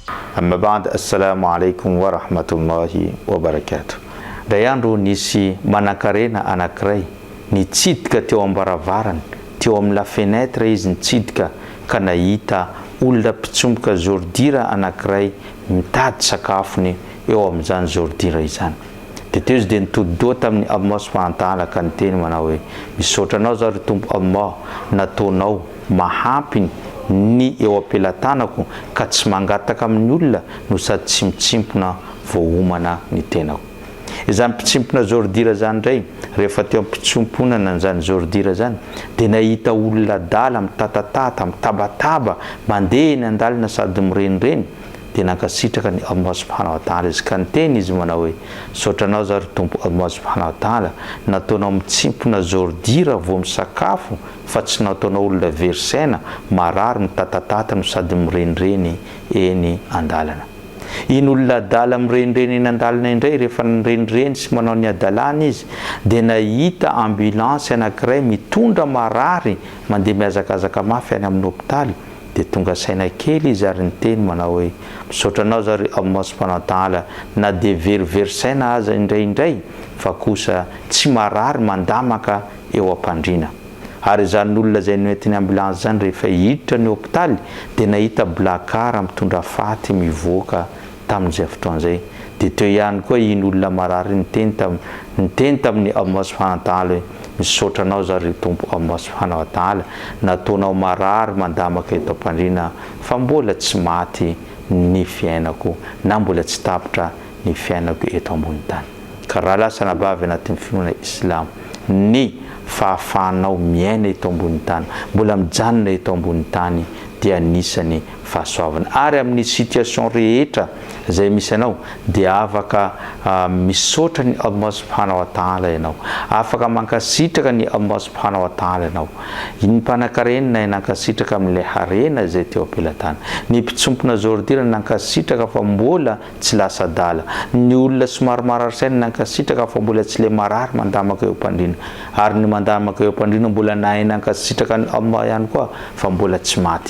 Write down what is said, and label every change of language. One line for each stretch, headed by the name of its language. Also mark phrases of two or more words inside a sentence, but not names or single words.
Arabic: أما بعد، السلام عليكم ورحمة الله وبركاته.
Malagasy: Ray andro nisy manan-karena anankiray nitsidika teo ambaravarana, teo amin'ny
French: la fenêtre
Malagasy: izy nitsidika ka nahita olona mpitsomboka zordira anankiray mitady sakafony eo amin'izany zordira izany. Teo izy dia nitody-doha tamin'ny Allah
Arabic: سبحانه وتعالى
Malagasy: ka niteny manao hoe misaotra anao zao ry Tompo Allah, nataonao mahampy ny eo ampelantanako ka tsy mangataka amin'ny olona no sady tsy mitsimpona voahomana ny tenako. Izany mpitsimpona zordira zany ndray, rehefa teo mpitsomponana n'izany zordira zany dia nahita olona dala mitatatata, mitabataba, mandeha eny an-dalana sady mirenireny, dia nankasitraka ny Allah
Arabic: سبحانه وتعالى
Malagasy: izy ka niteny izy manao hoe misaotra anao zao ry Tompo Allah
Arabic: سبحانه وتعالى,
Malagasy: nataonao mitsimpona zordira vao misakafo fa tsy nataonao olona verisaina marary mitatatata no sady mirenireny eny an-dalana. Iny olona dala mirenireny eny an-dalana indray rehefa nirenireny sy manao ny adalana izy dia nahita ambulance anankiray mitondra marary mandeha mihazakazaka mafy any amin'ny hôpitaly, dia tonga saina kely izy ary niteny manao hoe misaotra anao zao ry Allah
Arabic: سبحانه وتعالى,
Malagasy: na dia verisaina aza indraindray fa kosa tsy marary mandamaka eo am-pandriana. Ary izany olona izay noentin'ny ambulance zany rehefa hiditra ny hôpitaly dia nahita blakara mitondra faty mivoaka tamin'izay fotoan'izay. Dia teo ihany koa iny olona marary niteny tamin'ny Allah
Arabic: سبحانه وتعالى
Malagasy: hoe misaotra anao zao ry Tompo Allah
Arabic: سبحانه وتعالى,
Malagasy: nataonao marary mandamaka eto am-pandriana fa mbola tsy maty ny fiainako na mbola tsy tapitra ny fiainako eto ambony tany. Ka raha lasa nabavy anatin'ny finoana Islam ny fahafahanao miaina eto ambony tany, mbola mijanona eto ambony tany dia anisany fahasoavana. Ary amin'ny situation rehetra izay misy anao dia afaka misaotra ny Allah
Arabic: سبحانه وتعالى
Malagasy: ianao, afaka mankasitraka ny Allah
Arabic: سبحانه وتعالى
Malagasy: ianao. Ny mpanan-karena nankasitraka amin'ilay harena izay teo am-pelantany, ny mpitsompona zordira nankasitraka fa mbola tsy lasa dala, ny olona somary marary saina nankasitraka fa mbola tsy le marary mandamaka eo am-pandriana, ary ny mandamaka eo am-pandriana mbola nahay nankasitraka ny Allah ihany koa fa mbola tsy maty.